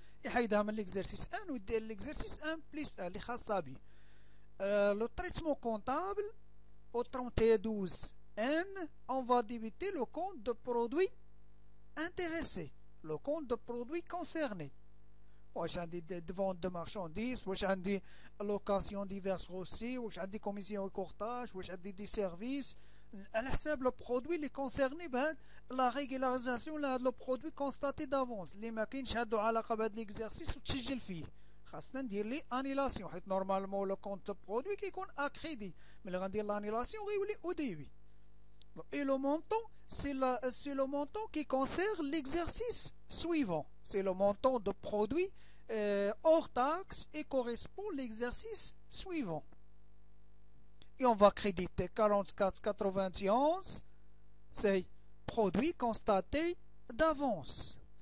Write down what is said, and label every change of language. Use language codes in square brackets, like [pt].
[ar] يحيدها من l'exercice 1 ويدير l'exercice 1 plus 1 اللي خاصة به. [fr] Le traitement comptable au 31/12 on va débiter le compte de produits intéressés, le compte de produits concernés. [ar] واش عندي de vente de marchandises، واش عندي location diverses aussi، واش عندي commission et courtage، واش عندي des services على حساب لو برودوي اللي كونسيرني بهاد لا ريغولاريزاسيون لهاد لو برودوي كونستاتي دافونس اللي ما كاينش عنده علاقه بهاد ليكزارسيس وتسجل فيه. خاصنا ندير لي انيلاسيون حيت نورمالمون لو كونت برودوي كيكون اكريدي ملي غندير لانيلاسيون غيولي او ديبي. [fr] Et le montant, c'est le montant qui concerne l'exercice suivant. C'est le montant de produit hors taxe et correspond à l'exercice suivant. Et on va créditer 44,91, c'est produit constaté d'avance.